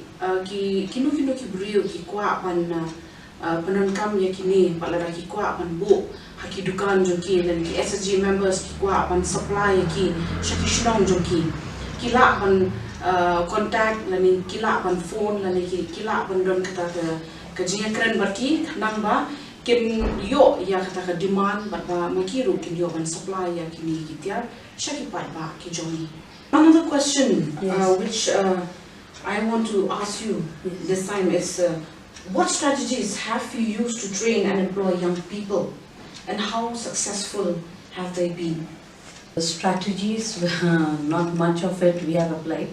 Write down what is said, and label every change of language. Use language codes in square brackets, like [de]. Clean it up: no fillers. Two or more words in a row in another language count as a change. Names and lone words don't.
[kha] kinu ki brio ki kwa ban penon kam yakini pat lada ki kwa ban bu haki dukan joki dan ki [en] SSG members [kha] ki kwa ban supply yaki shaki shnong joki kila ban contact lani kila ban phone lani kila ban don kata ka jinga kren barki namba kin yo ya kata ka demand bat ba makiru kin yo ban supply ya kini kitia shaki pat ba ki jomi. [en] Another question which I want to ask you this time is what strategies have you used to train and employ young people, and how successful have they been? The strategies, not much of it we have applied.